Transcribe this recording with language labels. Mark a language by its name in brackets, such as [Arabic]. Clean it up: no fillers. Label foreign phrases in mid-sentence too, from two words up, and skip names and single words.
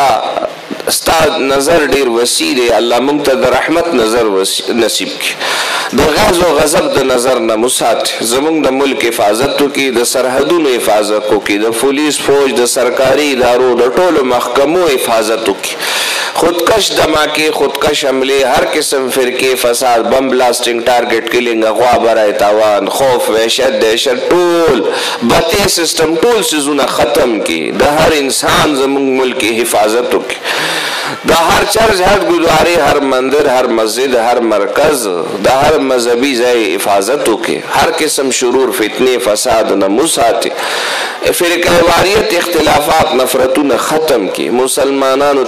[Pashto] ستا نظر ډیر وسیع دی الله موږ ته د رحمت نظر نصیب کړي د غضب او غضب د نظر نه مسات زموږ د ملک حفاظت وکړي د سرحدونو حفاظت وکړي د پولیس فوج د سرکاري ادارو د ټولو محکمو حفاظت وکړي [Urdu] خودکش دھماکے خودکش حملے ہر قسم فرقے فساد [English] bomb blasting target killing [Urdu] اغوا برائے تاوان خوف وحشت دہشت [Pashto] ټول بتے سسٹم ټول سيزونه ختم کی د هر انسان زموږ ملک کی حفاظت وکړي د هر چرچ هر ګردواري هر مندر هر مسجد هر مرکز د هر مذهبي ځای حفاظت وکړي هر قسم شرور فتنه فساد نه مساتي فرقه واریت اختلافات نفرتونه ختم کی مسلمانانو